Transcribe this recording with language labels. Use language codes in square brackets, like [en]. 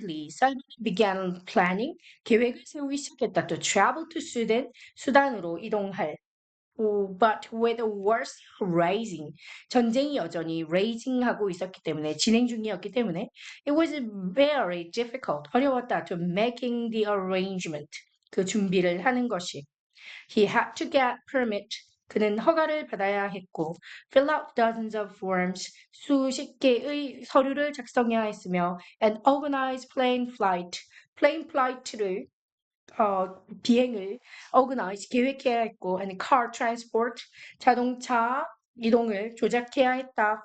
[en] Salva began planning, [ko] 계획을 세우기 시작했다. [en] To travel to Sudan, [ko] 수단으로 이동할. [en] But with the wars rising, [ko] 전쟁이 여전히 raging하고 있었기 때문에, 진행 중이었기 때문에 [en] it was very difficult, [ko] 어려웠다. [en] To making the arrangement, [ko] 그 준비를 하는 것이. [en] He had to get permit, [ko] 그는 허가를 받아야 했고 [en] fill out dozens of forms, [ko] 수십 개의 서류를 작성해야 했으며 [en] and organize plane flight를 [ko] 비행을 [en] organize, [ko] 계획해야 했고 [en] and car transport, [ko] 자동차 이동을 조작해야 했다.